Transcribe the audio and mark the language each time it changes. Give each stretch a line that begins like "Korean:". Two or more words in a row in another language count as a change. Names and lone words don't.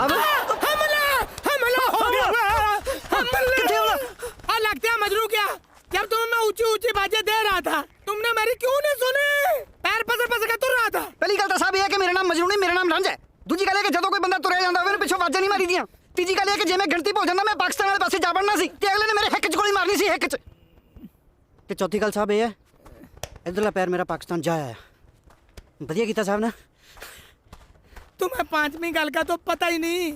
Hindi: हमला हमला हो गया। लगता है मजरू क्या ऊंची ऊंची बातें दे रहा था, तुमने मेरी क्यों नहीं सुनी? पैर पसर पसर के तुर रहा था। पहली गल तो साहब यह है कि मेरा नाम मजनू नहीं, मेरा नाम रंज है।
Punjabi: ਦੂਜੀ ਗੱਲ ਹੈ ਕਿ ਜੋ ਕੋਈ ਬੰਦਾ ਤੁਰਿਆ ਜਾਂਦਾ ਹੋਵੇ ਪਿੱਛੋਂ ਆਵਾਜ਼ਾਂ ਨਹੀਂ ਮਾਰੀ ਦੀਆਂ। ਤੀਜੀ ਗੱਲ ਹੈ ਕਿ ਜੇ ਮੈਂ ਗਿਣਤੀ ਭੁੱਲ ਜਾਂਦਾ ਮੈਂ ਪਾਕਿਸਤਾਨ ਵਾਲੇ ਪਾਸੇ ਜਾ ਵੜਨਾ ਸੀ ਤੇ ਅਗਲੇ ਨੇ ਮੇਰੇ ਹਿੱਕ ਚ ਗੋਲੀ ਮਾਰਨੀ ਸੀ, ਹਿੱਕ ਚ। ਤੇ ਚੌਥੀ ਗੱਲ ਸਾਹਬ ਇਹ ਹੈ ਇਧਰਲਾ ਪੈਰ ਮੇਰਾ ਪਾਕਿਸਤਾਨ ਜਾ ਆਇਆ। ਵਧੀਆ ਕੀਤਾ ਸਾਹਬ ਨੇ।
Hindi: तुम्हें पांचवी गल का तो पता ही नहीं।